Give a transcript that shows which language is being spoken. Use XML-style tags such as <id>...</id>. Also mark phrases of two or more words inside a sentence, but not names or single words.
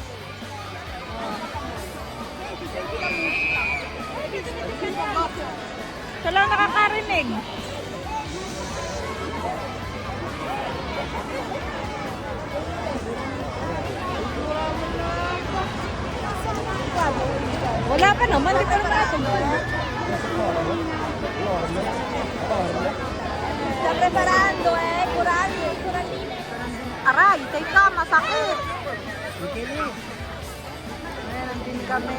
<tl>Siya lang nakakarinig. Wala pa naman, di pa naman natin.</tl> <es>Está preparando, curando.</es> <tl>Aray, teka, masakit. Ayan, nandun kami.</tl>